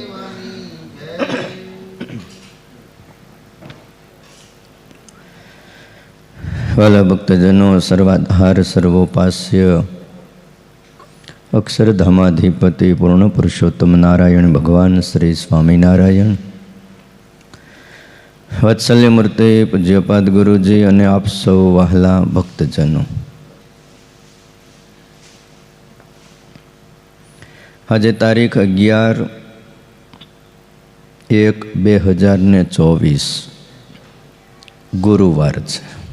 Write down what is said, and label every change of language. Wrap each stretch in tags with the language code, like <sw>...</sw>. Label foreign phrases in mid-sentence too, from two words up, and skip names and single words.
<gu>વહાલા ભક્તજનો, સર્વાધાર સર્વોપાસ્ય અક્ષરધામાધિપતિ પૂર્ણ પુરુષોત્તમ નારાયણ ભગવાન શ્રી સ્વામીનારાયણ, વાત્સલ્યમૂર્તિ પૂજ્યપાદ ગુરુજી અને આપ સૌ વહાલા ભક્તજનો, આજે તારીખ 11/1/2024 ગુરુવાર છે।</gu>